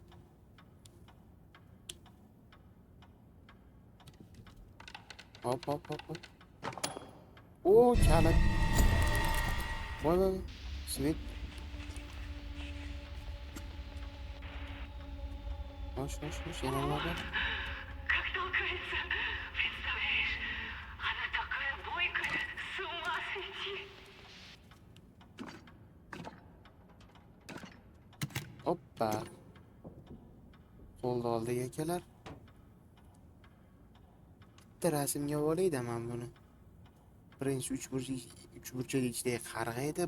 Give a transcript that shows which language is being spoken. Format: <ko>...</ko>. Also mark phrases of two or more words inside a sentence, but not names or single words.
<uz>Hop. O, kalit. Voy. Svet. Xo'sh, yana nima bor?</uz> <ru>Как толкается, представляешь? Она такая бойкая, с ума сойти.</ru> <uz>Hoppa. Qo'lda oldik akalar. Bitta rasmga olayda men buni. Birinchi uch burchak ichidagi qarg'a edi.</uz>